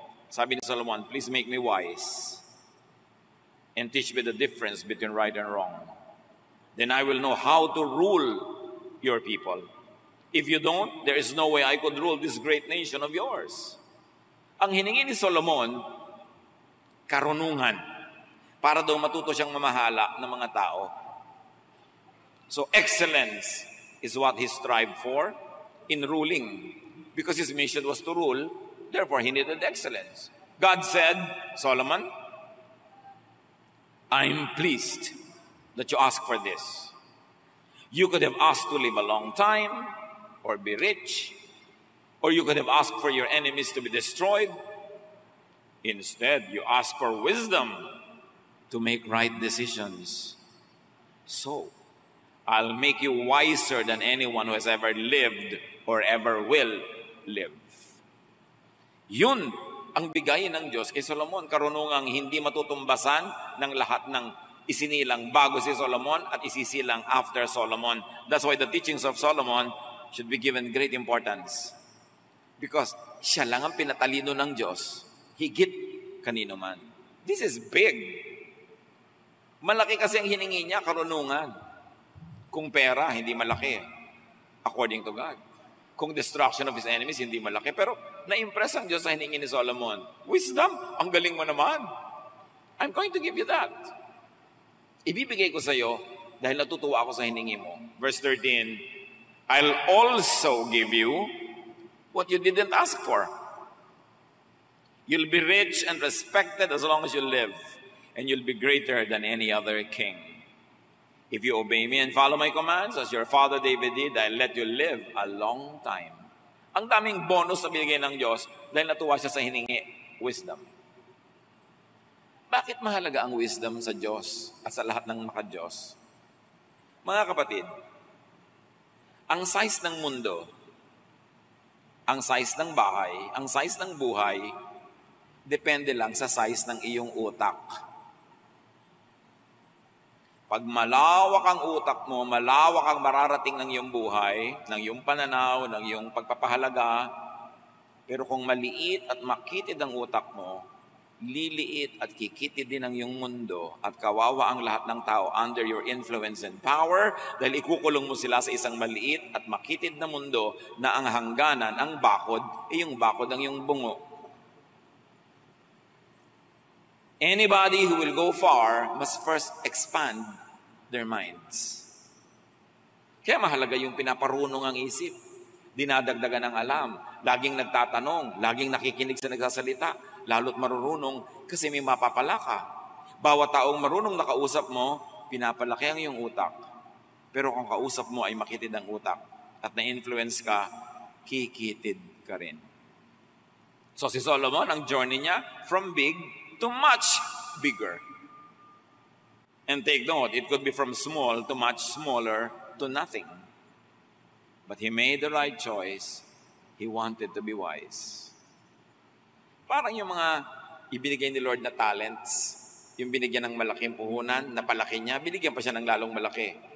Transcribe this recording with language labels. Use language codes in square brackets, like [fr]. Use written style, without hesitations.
[tl] Sabi ni [en] Solomon, please make me wise and teach me the difference between right and wrong. Then I will know how to rule your people. If you don't, there is no way I could rule this great nation of yours. [tl] Ang hiningi ni Solomon, karunungan, para daw matuto siyang mamahala ng mga tao. [en] So excellence is what he strived for in ruling. Because his mission was to rule, therefore he needed excellence. God said, Solomon, I'm pleased that you ask for this. You could have asked to live a long time, or be rich, or you could have asked for your enemies to be destroyed. Instead, you ask for wisdom to make right decisions. So, I'll make you wiser than anyone who has ever lived or ever will live. [tl] Yun ang bigay ng Diyos kay Solomon, karunungang hindi matutumbasan ng lahat ng Isinilang bago si Solomon at isisilang after Solomon. [en] That's why the teachings of Solomon should be given great importance. Because [tl] siya lang ang pinatalino ng Diyos, higit kanino man. [en] This is big. [tl] Malaki kasi ang hiningi niya, karunungan. Kung pera, hindi malaki. [en] According to God. [tl] Kung [en] destruction of his enemies, [tl] hindi malaki. Pero na-impress ang Diyos sa hiningi ni Solomon. [en] Wisdom, [tl] ang galing mo naman. [en] I'm going to give you that. [tl] Ibibigay ko sa iyo dahil natutuwa ako sa hiningi mo. [en] Verse 13, I'll also give you what you didn't ask for. You'll be rich and respected as long as you live, and you'll be greater than any other king. If you obey me and follow my commands, as your father David did, I'll let you live a long time. [tl] Ang daming bonus na binigay ng Diyos dahil natuwa siya sa hiningi, wisdom. Bakit mahalaga ang wisdom sa Diyos at sa lahat ng maka-Diyos? Mga kapatid, ang size ng mundo, ang size ng bahay, ang size ng buhay, depende lang sa size ng iyong utak. Pag malawak ang utak mo, malawak ang mararating ng iyong buhay, ng iyong pananaw, ng iyong pagpapahalaga, pero kung maliit at makitid ang utak mo, liliit at kikitid din ang iyong mundo at kawawa ang lahat ng tao [en] under your influence and power [tl] dahil ikukulong mo sila sa isang maliit at makitid na mundo na ang hangganan, ang bakod, yung bakod ang iyong bungo. [en] Anybody who will go far must first expand their minds. [tl] Kaya mahalaga yung pinaparunong ang isip. Dinadagdagan ang alam. Laging nagtatanong. Laging nakikinig sa nagsasalita. Lalo't marurunong kasi may mapapala ka. Bawat taong marunong nakausap mo, pinapalaki ang iyong utak. Pero kung kausap mo ay makitid ang utak at na-influence ka, kikitid ka rin. So si Solomon, ang journey niya [en] from big to much bigger. And take note, it could be from small to much smaller to nothing. But he made the right choice. He wanted to be wise. [tl] Parang yung mga ibinigay ni Lord na talents, yung binigyan ng malaking puhunan, napalaki niya, binigyan pa siya ng lalong malaki.